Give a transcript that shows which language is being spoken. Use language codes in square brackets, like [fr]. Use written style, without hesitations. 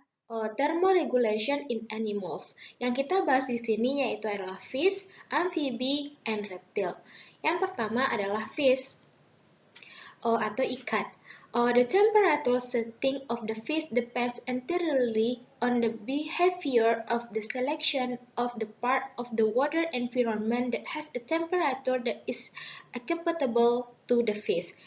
[en] thermoregulation in animals. [id] Yang kita bahas di sini yaitu adalah fish, amphibi, and reptile. Yang pertama adalah fish atau ikan. [en] The temperature setting of the fish depends entirely on the behavior of the selection of the part of the water environment that has a temperature that is acceptable to the fish.